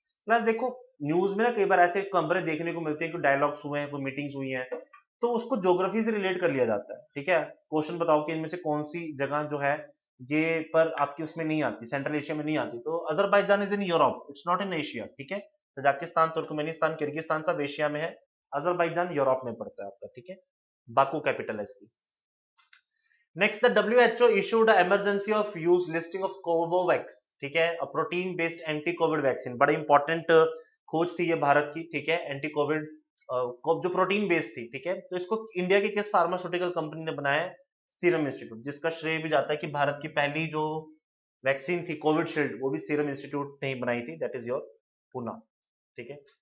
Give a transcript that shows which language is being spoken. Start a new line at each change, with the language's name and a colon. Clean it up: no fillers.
Hindi: Plus देखो, news में ना कई बार ऐसे खबरें देखने को मिलती है कि डायलॉग्स हुए हैं, कोई मीटिंग्स हुई हैं, तो उसको ज्योग्राफी से रिलेट कर लिया जाता है, ठीक है। क्वेश्चन बताओ कि इनमें से कौन सी जगह जो है ये पर आपकी उसमें नहीं आती, सेंट्रल एशिया में नहीं आती। तो
English: Azerbaijan is in Europe, it's not in Asia,
Hindi: ठीक है। तजाकिस्तान, तुर्कमेनिस्तान, किर्गिस्तान सब एशिया में है, अजरबैजान यूरोप में पड़ता है आपका, ठीक है। बाकू कैपिटल है इसकी।
English: Next, the WHO issued a emergency of use listing of Covovax, ठीक है, a protein based anti COVID vaccine.
Hindi: बड़ा इंपॉर्टेंट खोज थी ये भारत की, ठीक है, एंटी कोविड जो प्रोटीन बेस्ड थी, ठीक है। तो इसको इंडिया की किस फार्मास्यूटिकल कंपनी ने बनाया? सीरम इंस्टीट्यूट, जिसका श्रेय भी जाता है कि भारत की पहली जो वैक्सीन थी कोविड शील्ड वो भी सीरम इंस्टीट्यूट ने ही बनाई थी,
English: that is your Poona,
Hindi: ठीक है।